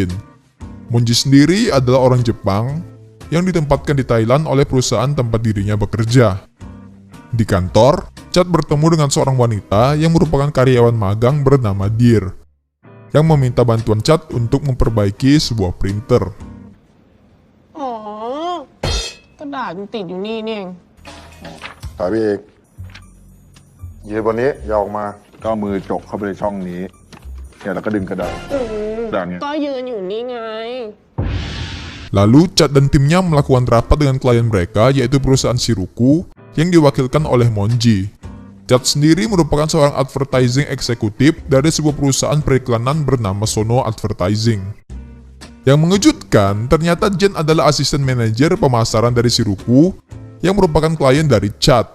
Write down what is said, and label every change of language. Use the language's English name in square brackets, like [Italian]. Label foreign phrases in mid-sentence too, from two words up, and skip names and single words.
[Indonesian] Moji sendiri adalah orang Jepang yang ditempatkan di Thailand oleh perusahaan tempat dirinya bekerja. Di kantor, Chad bertemu dengan seorang wanita yang merupakan karyawan magang bernama Dear, yang meminta bantuan Chad untuk memperbaiki sebuah printer. [Thai] อ๋อกระดาษมันติดอยู่นี่นี่เอง ถ่ายพี่เอกยืนบนนี้อย่าออกมา ก็เอามือจกเข้าไปในช่องนี้เนี่ยแล้วก็ดึงกระดาษด่านเนี้ย ก็ยืนอยู่นี่ไง [Indonesian] Lalu Chad dan timnya melakukan rapat dengan klien mereka, yaitu perusahaan Shiruku yang diwakilkan oleh Monji. Chad sendiri merupakan seorang advertising eksekutif dari sebuah perusahaan periklanan bernama Sono Advertising. Yang mengejutkan, ternyata Jen adalah asisten manajer pemasaran dari Shiruku yang merupakan klien dari Chad.